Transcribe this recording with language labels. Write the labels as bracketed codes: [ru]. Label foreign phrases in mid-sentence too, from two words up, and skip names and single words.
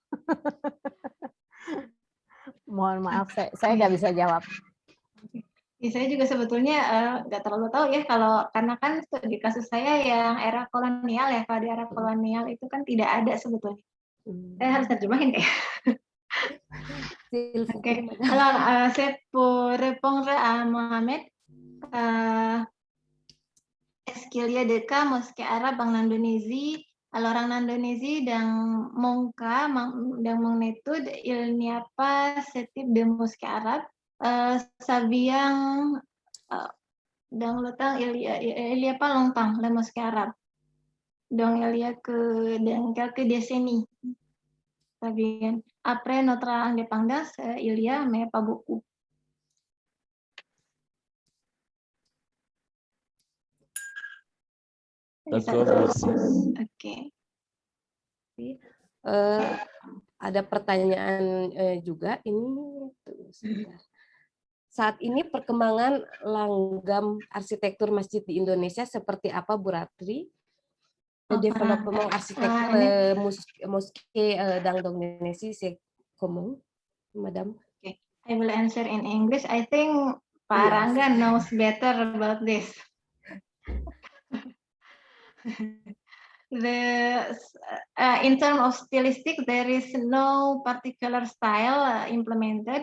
[id] Mohon maaf, saya nggak bisa jawab. Ya, saya juga sebetulnya nggak terlalu tahu ya karena kan di kasus saya yang era kolonial ya, kalau di era kolonial itu kan tidak ada sebetulnya. Saya harus terjemahin kayak. Ok. [fr] Alors, c'est pour répondre à Mohamed. Est-ce qu'il y a des cas mosquées arabes en Indonésie? Alors, en Indonésie, dans mon cas, dans mon étude, il n'y a pas ce type de mosquée arabe. Ça vient dans le temps, il y a pas longtemps, la mosquée arabe. Donc, il y a que dans quelques décennies. Ça vient. Après notre indépendance, il y a, mais pas beaucoup. [id] Oke. Ada pertanyaan juga ini. Sebentar. Saat ini perkembangan langgam arsitektur masjid di Indonesia seperti apa, Bu Ratri? [fr] Développement architecture mosquée dans l'Indonésie, c'est comment, Madame? [en] Okay. I will answer in English. I think Pak Rangga knows better about this. In terms of stylistic, there is no particular style implemented.